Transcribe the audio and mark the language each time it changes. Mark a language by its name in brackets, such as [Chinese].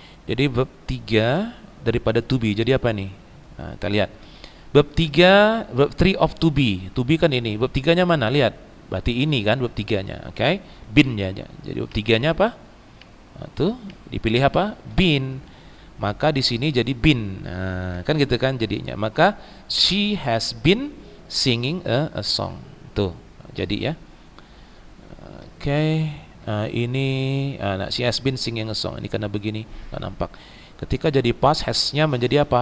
[Indonesian] Jadi verb 3 daripada to be. Jadi apa nih? Nah, kita lihat. Verb 3, [English] verb 3 of to be. [Indonesian] To be kan ini. Verb 3-nya mana? Lihat. Berarti ini kan verb 3-nya. Oke. Been-nya aja. Jadi verb 3-nya apa? Nah, tuh dipilih apa? Been. Maka di sini jadi been. Nah, kan gitu kan jadinya. Maka [English] she has been singing a song. [Indonesian] Tuh. Jadi ya. Oke. Ini [English] she has been singing a song. [Indonesian] Ini karena begini nggak nampak. Ketika jadi past, has-nya menjadi apa?